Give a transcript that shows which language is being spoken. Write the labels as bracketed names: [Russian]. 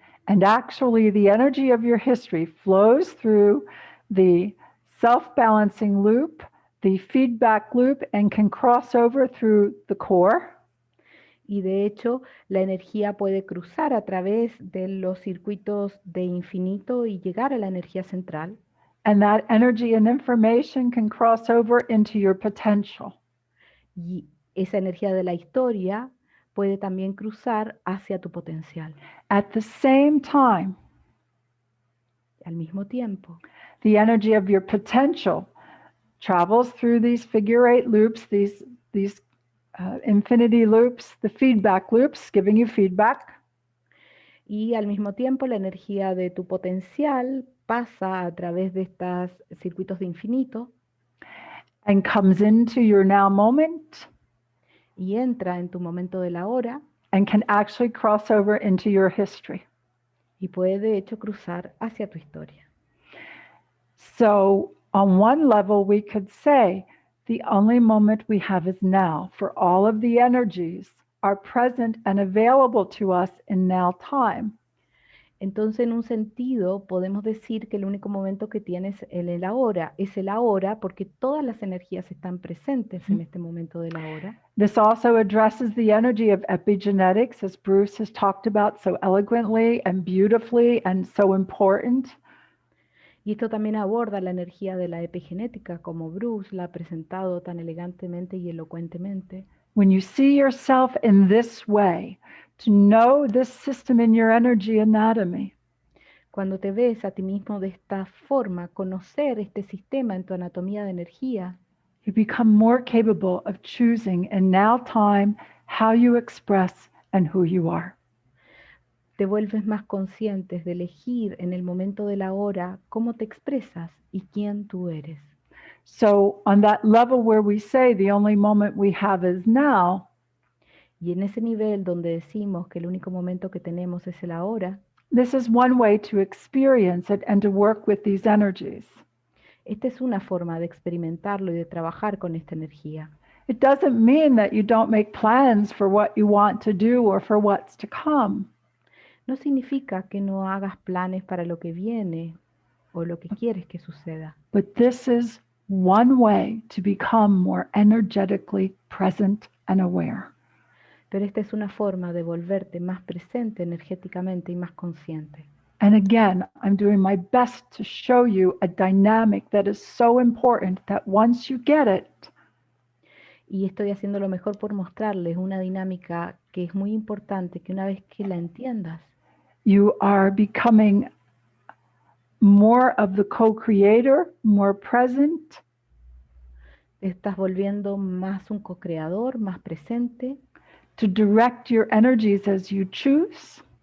[English] And actually, the energy of your history flows through the self-balancing loop, the feedback loop, and can cross over through the core. [Spanish] Y de hecho, la energía puede cruzar a través de los circuitos de infinito y llegar a la energía central. [English] And that energy and information can cross over into your potential. [Spanish] Y esa energía de la historia puede también cruzar hacia tu potencial. [English] At the same time, [Spanish] al mismo tiempo, [English] the energy of your potential travels through these figure eight loops, these infinity loops, the feedback loops, giving you feedback. [Spanish] Y al mismo tiempo la energía de tu potencial pasa a través de estos circuitos de infinito. [English] And comes into your now moment. [Spanish] Y entra en tu momento de la hora. [English] And can actually cross over into your history. [Spanish] Y puede de hecho cruzar hacia tu historia. [English] So on one level we could say The only moment we have is now, for all of the energies are present and available to us in now time. [Spanish] Entonces, en un sentido, podemos decir que el único momento que tienes en el ahora es el ahora, porque todas las energías están presentes en este momento del ahora. [English] This also addresses the energy of epigenetics, as Bruce has talked about so eloquently and beautifully and so important. [Spanish] Y esto también aborda la energía de la epigenética, como Bruce la ha presentado tan elegantemente y elocuentemente. [English] When you see yourself in this way, to know this system in your energy anatomy, [Spanish] Cuando te ves a ti mismo de esta forma, conocer este sistema en tu anatomía de energía, [English] you become more capable of choosing in now time how you express and who you are. [Spanish] te vuelves más conscientes de elegir en el momento de la hora cómo te expresas y quién tú eres. [English] So on that level where we say the only moment we have is now, [Spanish] Y en ese nivel donde decimos que el único momento que tenemos es el ahora, [English] this is one way to experience it and to work with these energies. [Spanish] esta es una forma de experimentarlo y de trabajar con esta energía. [English] It doesn't mean that you don't make plans for what you want to do or for what's to come. [Spanish] No significa que no hagas planes para lo que viene o lo que quieres que suceda. [English] But this is one way to become more energetically present and aware. [Spanish] Pero esta es una forma de volverte más presente energéticamente y más consciente. [English] And again, I'm doing my best to show you a dynamic that is so important that once you get it, [Spanish] Y estoy haciendo lo mejor por mostrarles una dinámica que es muy importante, que una vez que la entiendas, [English] you are becoming more of the co-creator, more present, [Spanish] te estás volviendo más un co-creador, más presente, [English] to direct your energies as you choose,